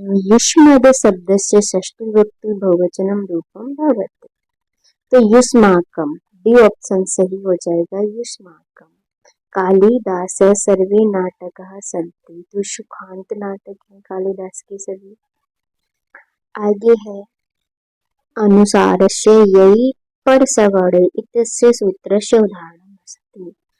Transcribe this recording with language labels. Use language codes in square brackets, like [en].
[sa] युष्मद शब्दस्य षष्ठी विभक्ति बहुवचनम रूपम भवति। [hi] तो युष्माकम डी ऑप्शन सही हो जाएगा, युष्माकम। [sa] कालिदास सर्वे नाटकः सन्ति। [hi] तो सुखांत नाटक है कालिदास के सभी। आगे है [sa] अनुसारस्य ययि परसवणे इत्यस्य सूत्रस्य उदाहरणम् अस्ति।